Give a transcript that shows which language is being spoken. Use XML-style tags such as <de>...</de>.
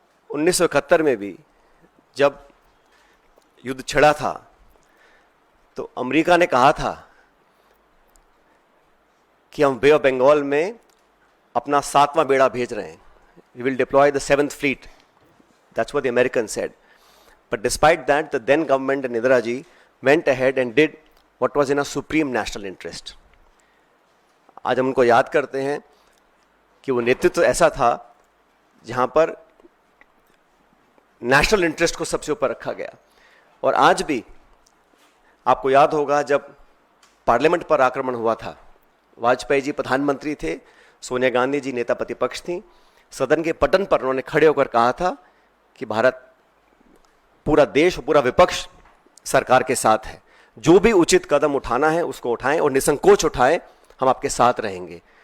<hi>उन्नीस 1971 में भी जब युद्ध छिड़ा था तो अमेरिका ने कहा था कि हम बे ऑफ बंगाल में अपना 7वां बेड़ा भेज रहे हैं,</hi> <en>we will deploy the 7th fleet. That's what the Americans said. But despite that, the then government and Indira ji went ahead and did what was in a supreme national interest.</en> <hi>आज हम उनको याद करते हैं कि वो नेतृत्व ऐसा था जहां पर नेशनल इंटरेस्ट को सबसे ऊपर रखा गया। और आज भी आपको याद होगा जब पार्लियामेंट पर आक्रमण हुआ था, वाजपेयी जी प्रधानमंत्री थे, सोनिया गांधी जी नेता प्रतिपक्ष थी, सदन के पटन पर उन्होंने खड़े होकर कहा था कि भारत, पूरा देश, पूरा विपक्ष सरकार के साथ है, जो भी उचित कदम उठाना है उसको उठाएं और निसंकोच उठाएं, हम आपके साथ रहेंगे।</hi>